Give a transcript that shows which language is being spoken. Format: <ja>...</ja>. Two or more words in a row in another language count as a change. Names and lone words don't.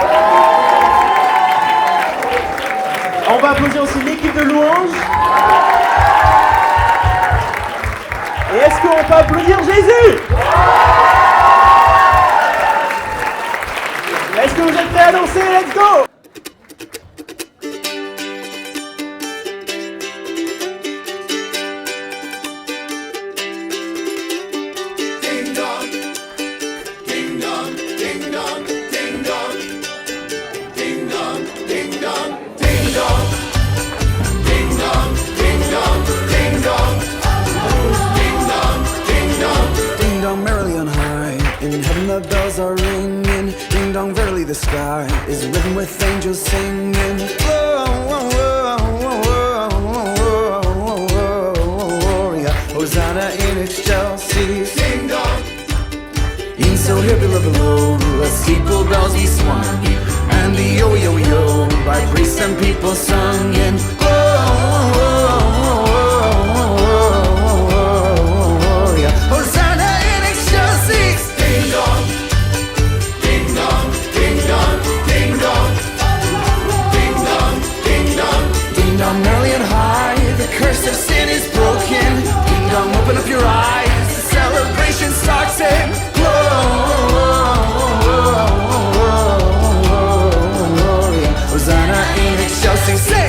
<fr>On va applaudir aussi l'équipe de louange. Et est-ce qu'on peut applaudir Jésus? Est-ce que vous êtes prêts à danser?</fr> <en>Let's go! Ding dong, ding dong, ding dong, ding dong, ding dong, ding dong, ding dong, ding dong, ding dong, ding dong. Ding dong merrily on high, in heaven the bells are ringing. Ding dong verily the sky is rhythm with angels singing. Whoa, whoa, whoa, whoa, whoa, whoa, whoa,</en> <la>Gloria, Hosanna in excelsis. Ding dong,</la> <en>In so here below, the steeple bells be swung, and the yo yo yo by priests and people sung in.</en> <la>Hosanna in excelsis. ding dong, ding dong, ding dong, ding dong, ding dong, ding dong.</la> <en>Ding dong merrily and high, the curse of sin is broken. Ding dong, open up your eyes, the celebration starts in.</en> <la>Gloria, Hosanna in excelsis.</la>